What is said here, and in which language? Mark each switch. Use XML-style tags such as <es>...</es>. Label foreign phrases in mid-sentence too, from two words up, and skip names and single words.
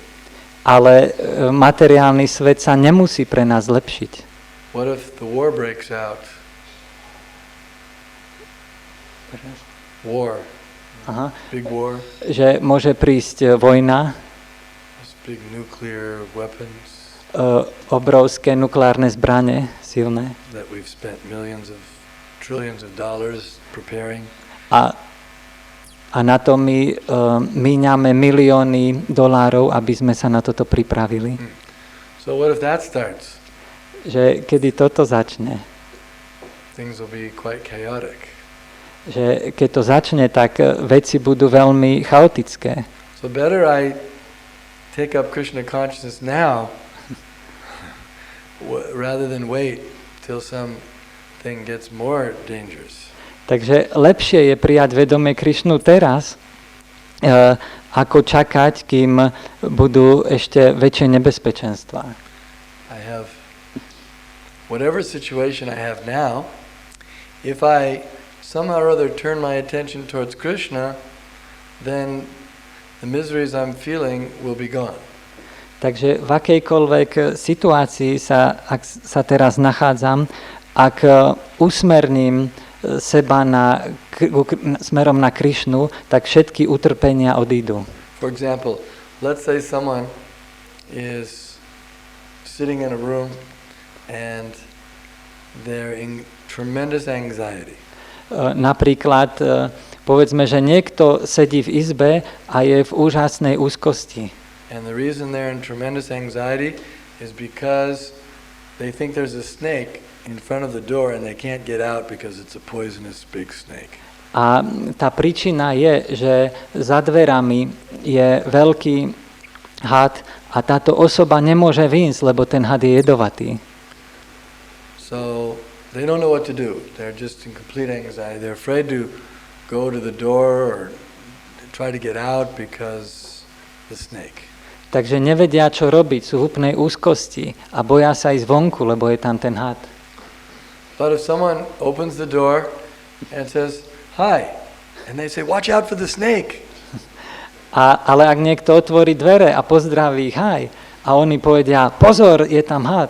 <sk>Ale materiálny svet sa nemusí pre nás zlepšiť.</sk> <en>What if the war breaks out War. Aha. Big war.</en> <sk>Že môže prísť vojna,</sk> <en>Big nuclear weapons.</en> <sk>Obrovské nukleárne zbrane, silné.</sk> <en>That we've spent trillions of dollars preparing.</en> <sk>A na to my míňame milióny dolárov, aby sme sa na toto pripravili.</sk> <en>So what if that starts?</en> <sk>Že kedy toto začne,</sk> <en>Things will be quite chaotic.</en> <sk>že keď to začne, tak veci budú veľmi chaotické.</sk> <en>So better I take up Krishna consciousness now rather than wait till something gets more dangerous.</en> <sk>Takže lepšie je prijať vedomie Krišnu teraz, ako čakať, kým budú ešte väčšie nebezpečenstvá.</sk> <en>I have whatever situation I have now, if I somehow or other turn my attention towards Krishna, then the miseries I'm feeling will be gone.</en> <sk>Takže v akejkoľvek situácii ak sa teraz nachádzam, ak usmerním seba smerom na Krišnu, tak všetky utrpenia odídu.</sk> <en>For example, let's say someone is sitting in a room and they're in tremendous anxiety.</en> <sk>Napríklad, povedzme, že niekto sedí v izbe a je v úžasnej úzkosti.</sk> <en>And the reason they're in tremendous anxiety is because they think there's a snake in front of the door and they can't get out because it's a poisonous big snake.</en> <sk>A tá príčina je, že za dverami je veľký had a táto osoba nemôže vyjsť, lebo ten had je jedovatý.</sk> <en>So they don't know what to do. They're just in complete anxiety. They're afraid to go to the door or try to get out because the snake.</en> <sk>Takže nevedia, čo robiť, sú v úplnej úzkosti a boja sa ísť vonku, lebo je tam ten had.</sk> <en>But if someone opens the door and says, "Hi," and they say, "Watch out for the snake."</en> <sk>Ale ak niekto otvorí dvere a pozdraví hi, a oni povedia, pozor, je tam had.</sk>